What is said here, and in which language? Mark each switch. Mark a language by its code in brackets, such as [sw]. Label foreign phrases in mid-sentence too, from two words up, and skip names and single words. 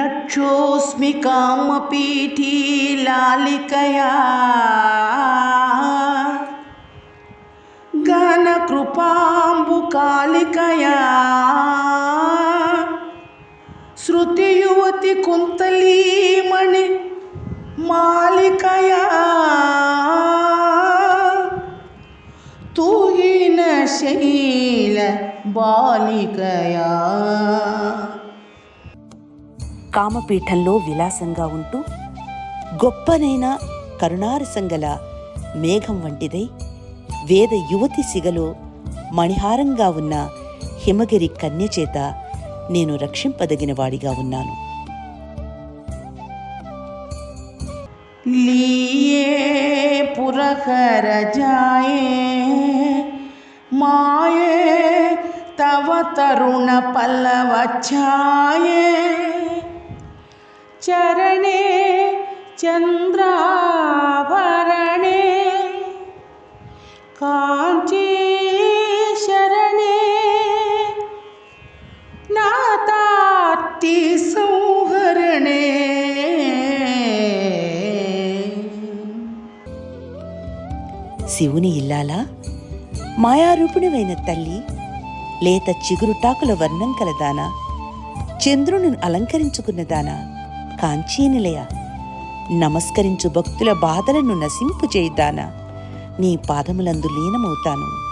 [sa] चक्षोऽस्मि कामपीठी लालिकया घनकृपाम्बुकालिकया श्रुतियुवति कुन्तलीमणि मालिकया तूहीनशैल बालिकया. [te] కామపీఠంలో విలాసంగా ఉంటూ గొప్పనైన కరుణారసంగల మేఘం వంటిదై వేద యువతి సిగలో మణిహారంగా ఉన్న హిమగిరి కన్య చేత నేను రక్షింపదగిన వాడిగా ఉన్నాను. [sa] लीये पुरहर जाये माये तव तरुण पल्लव छाये चरणे चंद्राभरणे कांची शरणे नाताति संहरणे. [te] శివుని ఇల్లాలా, మాయారూపిణివైన తల్లి, లేత చిగురుటాకుల వర్ణం కలదానా, చంద్రుని అలంకరించుకున్నదానా, కాంచీనిలయ, నమస్కరించు భక్తుల బాధలను నశింపు చేయుదానా, నీ పాదములందు లీనమవుతాను.